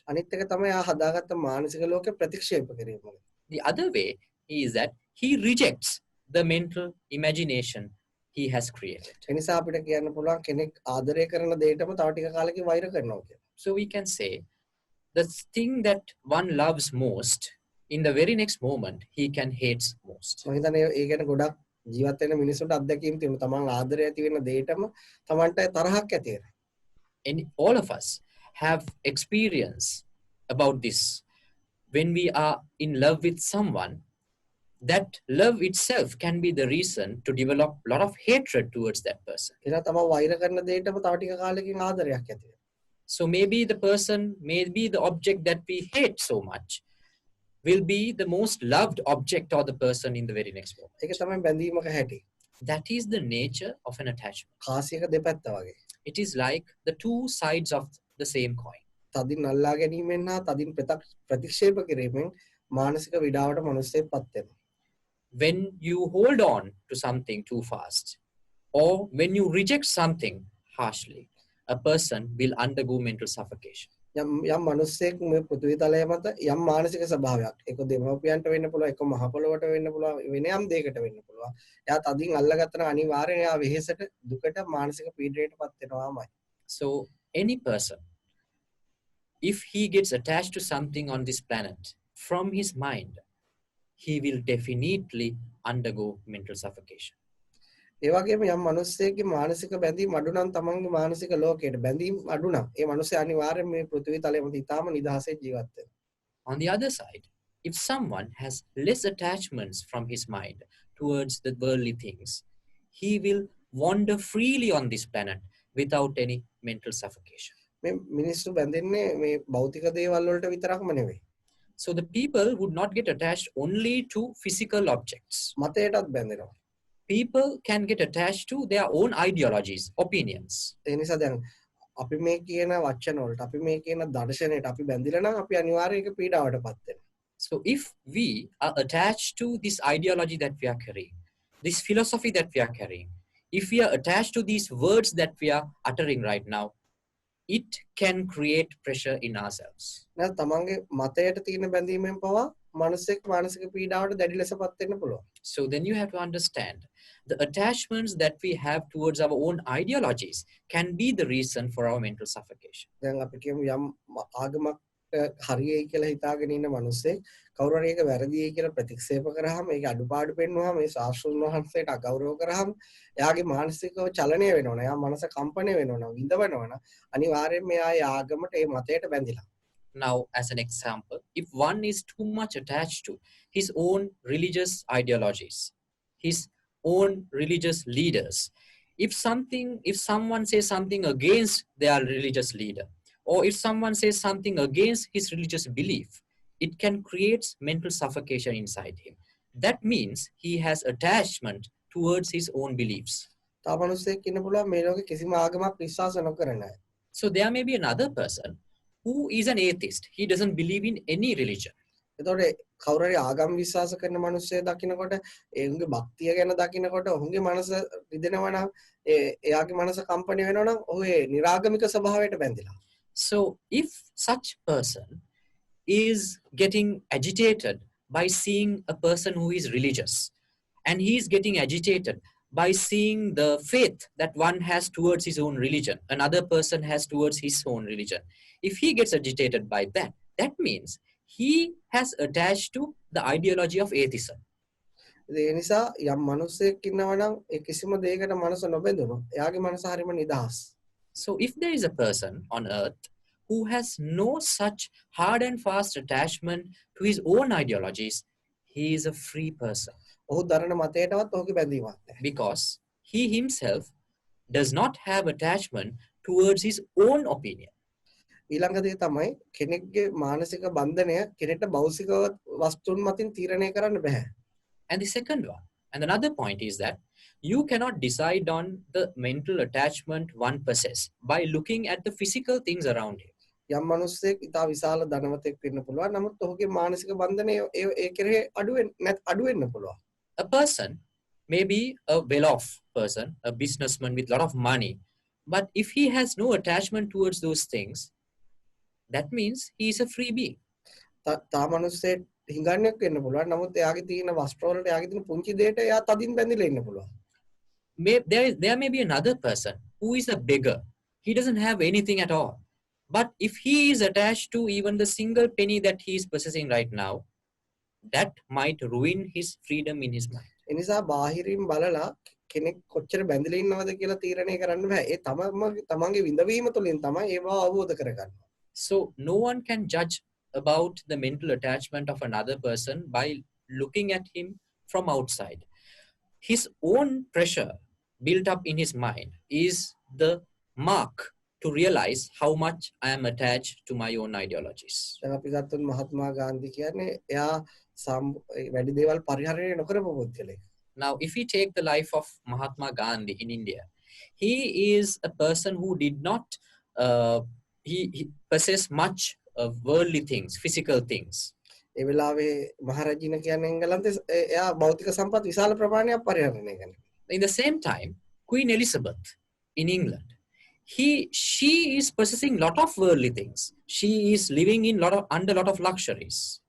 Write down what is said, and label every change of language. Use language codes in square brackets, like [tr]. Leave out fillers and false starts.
[si] අනිත් එක තමයි එයා හදාගත්ත මානසික ලෝකෙ ප්‍රතික්ෂේප කිරීම. [en] The other way is that he rejects the mental imagination he has created. [si] එනිසා අපිට කියන්න පුළුවන් කෙනෙක් ආදරය කරන දෙයටම තව ටික කාලෙකින් වෛර කරනවා කියලා. [en] So we can say the thing that one loves most, in the very next moment he can hate most. [si] මම හිතන්නේ ඒ ගැන ගොඩක් ජීවත් වෙන මිනිස්සුන්ට අත්දැකීම් තියෙනවා. තමන් ආදරය ඇති වෙන දෙයටම තමන්ට තරහක් ඇති වෙනවා. [en] And all of us have experience about this. When we are in love with someone, that love itself can be the reason to develop a lot of hatred towards that person. [si] එනවා තමන් වෛර කරන දෙයටම තව ටික කාලෙකින් ආදරයක් ඇති වෙනවා. [en] So maybe the person, maybe the object that we hate so much will be the most loved object or the person in the very next moment. [si] ඒක තමයි බැඳීමක හැටි. [en] That is the nature of an attachment. [si] කාසියක දෙපැත්ත වගේ. [en] It is like the two sides of the same coin. [si] තදින් අල්ලා ගැනීමෙන් හා තදින් ප්‍රතික්ෂේප කිරීමෙන් මානසික විඩාවට මිනිස්සෙක් පත් වෙනවා. [en] When you hold on to something too fast, or when you reject something harshly, a person will undergo mental suffocation. [si] යම් මිනිස්සෙක් මේ පෘථිවි තලය මත යම් මානසික ස්වභාවයක් ඒක දෙමව්පියන්ට වෙන්න පුළුවන් ඒක මහ පොළොවට වෙන්න පුළුවන් වෙන යම් දෙයකට වෙන්න පුළුවන්. එයා තදින් අල්ලගත්තන අනිවාර්යෙන් එයා වෙහෙසට දුකට මානසික පීඩනයට පත් වෙනවාමයි. [en] So any person, if he gets attached to something on this planet from his mind, he will definitely undergo mental suffocation. [si] ඒ වගේම යම් මිනිස්සෙක්ගේ මානසික බැඳීම් අඩු නම් තමන්ගේ මානසික ලෝකයට බැඳීම් අඩු නම් ඒ මිනිස්සයා අනිවාර්යෙන් මේ පෘථිවි තලයේ මත ඉතාම නිදහසේ ජීවත් වෙනවා. [en] On the other side, if someone has less attachments from his mind towards the worldly things, he will wander freely on this planet without any mental suffocation. [si] මේ මිනිස්සු බැඳෙන්නේ මේ භෞතික දේවල් වලට විතරක්ම නෙවෙයි. [en] So the people would not get attached only to physical objects. [si] මතයටත් බැඳෙනවා. [en] People can get attached to their own ideologies, opinions. [si] ඒ නිසා දැන් අපි මේ කියන වචන වලට අපි මේ කියන දර්ශනයට අපි බැඳිලා නම් අපි අනිවාර්යයෙන් ඒක පීඩාවටපත් වෙනවා. [en] So if we are attached to this ideology that we are carrying, this philosophy that we are carrying, if we are attached to these words that we are uttering right now, it can create pressure in ourselves. [si] නැත්නම් තමන්ගේ මතයට තියෙන බැඳීමෙන් පවා මානසික පීඩාවට දැඩි ලෙසපත් වෙන්න පුළුවන්. [en] So then you have to understand the attachments that we have towards our own ideologies can be the reason for our mental suffocation. [si] දැන් අපි කියමු යම් ආගමක් හරියයි කියලා හිතාගෙන ඉන්න මිනිස්සේ කවුරු හරි ඒක වැරදියි කියලා ප්‍රතික්ෂේප කරාම ඒක අඩුපාඩු පෙන්වුවාම මේ ශාස්ත්‍රඥ වහන්සේට අගෞරව කරාම එයාගේ මානසිකව චලනය වෙනවනේ. එයා මනස කම්පණය වෙනවනේ, විඳවනවනේ. අනිවාර්යයෙන් මෙයා ඒ ආගමට ඒ මතයට බැඳිලා. [en] Now, as an example, if one is too much attached to his own religious ideologies, his own religious leaders, if someone says something against their religious leader, or if someone says something against his religious belief, it can create mental suffocation inside him. That means he has attachment towards his own beliefs. [si] තව මිනිස්සෙක් ඉන්න පුළුවන් මේ ලෝකේ කිසිම ආගමක් විශ්වාස නොකරන අය. [en] So there may be another person who is an atheist. He doesn't believe in any religion. [si] එතකොට කවුරු හරි ආගම් විශ්වාස කරන මිනිස්සෙක් දකින්නකොට ඒ උන්ගේ භක්තිය ගැන දකින්නකොට ඔහුගේ මනස රිදෙනවා නම් එයාගේ මනස කම්පණය වෙනවා නම් ඔහු ඒ නිරාගමික ස්වභාවයට බැඳිලා. [en] So if such person is getting agitated by seeing a person who is religious, and he is getting agitated by seeing the faith that one has towards his own religion, another person has towards his own religion, if he gets agitated by that, that means he has attached to the ideology of atheism. [si] ඒ නිසා යම් මිනිස්සෙක් ඉන්නවා නම් ඒ කිසිම දෙයකට මනස නොබැඳුනොත් එයාගේ මනස හරිම නිදහස්. [en] So if there is a person on earth who has no such hard and fast attachment to his own ideologies, he is a free person. [si] ඔහු දරන මතයටවත් ඔහුගේ බැඳීමක් නැහැ. [en] Because he himself does not have attachment towards his own opinion. [si] ඊළඟ දේ තමයි කෙනෙක්ගේ මානසික බන්ධනය කෙනෙක්ට භෞතික වස්තුන් මතින් තීරණය කරන්න බෑ. [en] And the second one, and another point is that you cannot decide on the mental attachment one possesses by looking at the physical things around him. [si] යම් මිනිස්සෙක් ඉතා විශාල ධනවතෙක් වෙන්න පුළුවන්. නමුත් ඔහුගේ මානසික බන්ධනය ඒ කෙරෙහි අඩු වෙන්න පුළුවන්. [en] A person may be a well-off person, a businessman with a lot of money, but if he has no attachment towards those things, that means he is a free being. [si] තා මිනිස්සෙක් හිඟන්නේක් වෙන්න පුළුවන්. නමුත් එයාගේ තියෙන වස්ත්‍ර වලට එයාගේ තියෙන පුංචි දෙයට එයා තදින් බැඳිලා ඉන්න පුළුවන්. [en] There may be another person who is a beggar. He doesn't have anything at all. But if he is attached to even the single penny that he is possessing right now, that might ruin his freedom in his mind. [si] ඒ නිසා බාහිරින් බලලා කෙනෙක් කොච්චර බැඳිලා ඉන්නවද කියලා තීරණය කරන්න බෑ. ඒ තමන්ගේ විඳවීම තුළින් තමයි ඒව අවබෝධ කරගන්න. [en] So no one can judge about the mental attachment of another person by looking at him from outside. His own pressure built up in his mind is the mark to realize how much I am attached to my own ideologies. [si] දැන් අපි ගත්තොත් මහත්මා ගාන්ධි කියන්නේ එයා වැඩි දේවල් පරිහරණය නොකරපු පුද්ගලෙක්. [en] Now, if we take the life of Mahatma Gandhi in India, he is a person who did not he possess much of worldly things, physical things. [si] ඒ වෙලාවේ මහරජින කියන්නේ එංගලන්තේ එයා භෞතික සම්පත් විශාල ප්‍රමාණයක් පරිහරණය කරනවා. [en] In the same time, Queen Elizabeth in England, she is possessing lot of worldly things. She is living in under lot of luxuries.